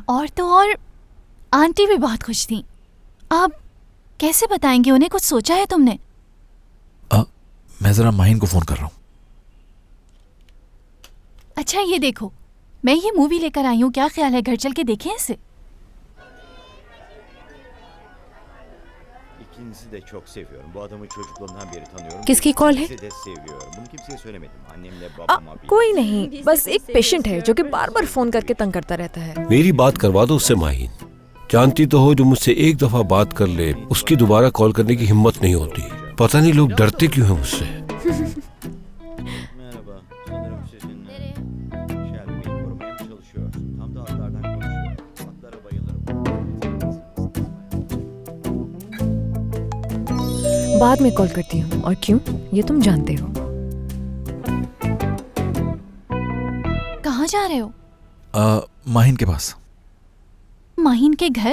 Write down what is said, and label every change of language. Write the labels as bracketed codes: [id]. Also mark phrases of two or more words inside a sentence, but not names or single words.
[ur] اور تو اور آنٹی بھی بہت خوش تھی. اب کیسے بتائیں گے انہیں؟ کچھ سوچا ہے تم نے? میں ذرا ماہین کو فون کر رہا ہوں. اچھا یہ دیکھو، میں یہ مووی لے کر آئی ہوں، کیا خیال ہے گھر چل کے دیکھیں اسے? [tr] İkinizi de çok seviyorum. Bu adamı çocukluğumdan beri tanıyorum. [ur] کس کی کال ہے? [tr] İkinizi de seviyorum. Bunu kimseye söylemedim. Annemle babama bile. [ur] کوئی نہیں، بس ایک پیشنٹ ہے جو کہ بار بار فون کر کے تنگ کرتا رہتا ہے. میری بات کروا دو اس سے ماہین۔ جانتی تو ہو، جو مجھ سے ایک دفعہ بات کر لے اس کی دوبارہ کال کرنے کی ہمت نہیں ہوتی. پتا نہیں لوگ ڈرتے کیوں ہیں مجھ سے. [tr] Merhaba. Sanırım sizinle Shelby'yi korumaya mı çalışıyorsun? Tam da atlardan konuşuyor. Atlara bayılırım. [ur] بعد میں کال کرتی ہوں. اور کیوں، یہ تم جانتے ہو. کہاں جا رہے ہو? ماہین کے پاس. ماہین کے گھر?